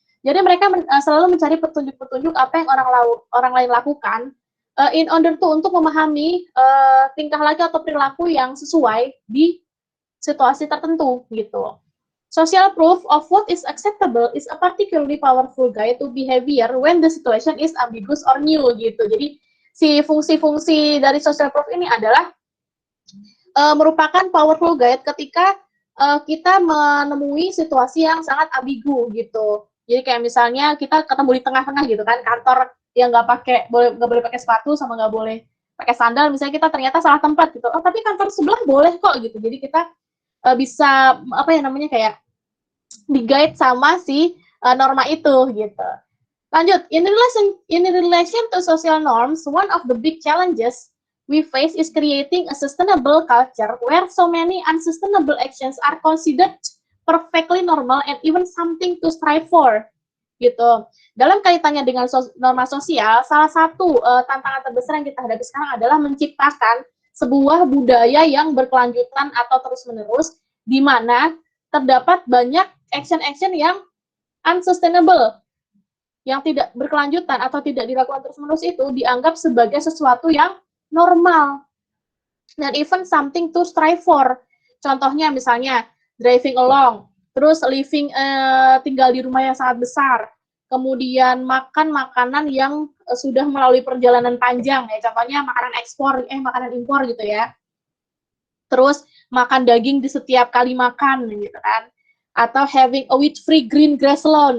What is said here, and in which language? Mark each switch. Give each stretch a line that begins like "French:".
Indonesian: Jadi mereka selalu mencari petunjuk-petunjuk apa yang orang lain lakukan
English: in order to
Indonesian: untuk memahami tingkah laku atau perilaku yang sesuai di situasi tertentu gitu.
English: Social proof of what is acceptable is a particularly powerful guide to behavior when the situation is ambiguous or new
Indonesian: gitu. Jadi si fungsi-fungsi dari social proof ini adalah merupakan
English: powerful guide
Indonesian: ketika kita menemui situasi yang sangat ambigu gitu. Jadi kayak misalnya kita ketemu di tengah-tengah gitu kan, kantor yang nggak boleh pakai sepatu sama nggak boleh pakai sandal, misalnya kita ternyata salah tempat gitu. Oh tapi kantor sebelah boleh kok gitu. Jadi kita bisa apa ya namanya kayak di-guide sama si norma itu gitu. Lanjut,
English: in relation to social norms, one of the big challenges we face is creating a sustainable culture where so many unsustainable actions are considered perfectly normal and even something to strive for.
Indonesian: Gitu. Dalam kaitannya dengan norma sosial, salah satu tantangan terbesar yang kita hadapi sekarang adalah menciptakan sebuah budaya yang berkelanjutan atau terus-menerus, di mana terdapat banyak action-action yang unsustainable, yang tidak berkelanjutan atau tidak dilakukan terus-menerus itu dianggap sebagai sesuatu yang normal dan
English: even something to strive for.
Indonesian: Contohnya misalnya
English: driving along,
Indonesian: terus living tinggal di rumah yang sangat besar, kemudian makan makanan yang sudah melalui perjalanan panjang ya, contohnya makanan impor gitu ya. Terus makan daging di setiap kali makan gitu kan.
English: Atau having a wheat-free green grass lawn.